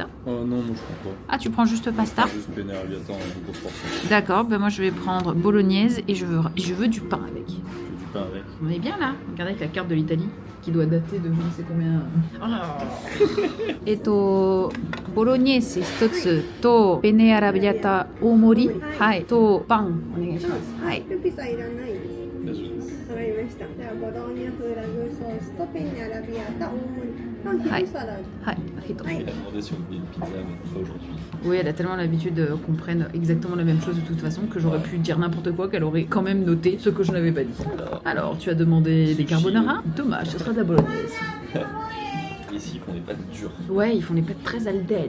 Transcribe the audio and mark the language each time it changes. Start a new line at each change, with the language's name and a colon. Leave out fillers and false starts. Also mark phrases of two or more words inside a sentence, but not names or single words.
French: Oh non, moi je prends pas. Ah, tu prends juste pasta? Juste penne arrabbiata en grosse portion. D'accord, ben moi je vais prendre bolognaise et je veux du pain avec. Du pain avec. On est bien là. Regardez avec la carte de l'Italie qui doit dater de je ne sais combien.
Japanese: Bolognese 一つとペネアラビアタ大盛りはいとパンお願いしますはい。ピザいらないです。大丈夫です。わかりました。じゃあボローニャ風ラグソースとペンネアラビアータ大盛り。パン1サラダ。はい。
French: Je lui ai demandé si on voulait une pizza, mais pas aujourd'hui. Oui, elle a tellement l'habitude qu'on prenne exactement la même chose de toute façon que j'aurais pu dire n'importe quoi qu'elle aurait quand même noté ce que je n'avais pas dit. Alors, tu as demandé des carbonara? Dommage, ce sera de la bolognaise. Ici, ils font des pâtes dures. Ouais, ils font des pâtes très
Italian: al dente.